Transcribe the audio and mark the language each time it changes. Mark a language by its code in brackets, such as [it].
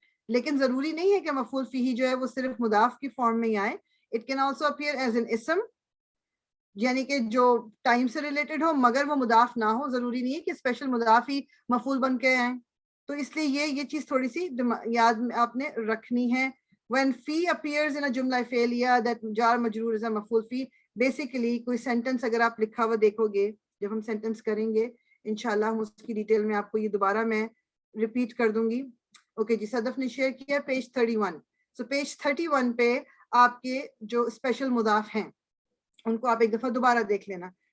[ur] لیکن ضروری نہیں ہے کہ مفعول فیہی جو ہے وہ صرف مضاف کی فارم میں ہی آئے. [en] It can also appear as an ism, [ur] یعنی کہ جو ٹائم سے ریلیٹڈ ہو مگر وہ مضاف نہ ہو. ضروری نہیں ہے کہ اسپیشل مضاف ہی مفعول بن کے آئیں. تو اس لیے یہ چیز تھوڑی سی یاد آپ نے رکھنی ہے. [en] When fee appears in a جملہ فعلیہ, that جار مجرور is a مفعول فی. [ur] بیسیکلی کوئی سینٹنس اگر آپ لکھا ہوا دیکھو گے, جب ہم سینٹنس کریں گے انشاءاللہ ہم اس کی ڈیٹیل میں آپ کو یہ دوبارہ میں ریپیٹ کر دوں گی. اوکے جی, صدف نے شیئر کیا پیج 31. سو پیج 31 پہ آپ کے جو اسپیشل مضاف ہیں ان کو آپ ایک دفعہ دوبارہ دیکھ لینا.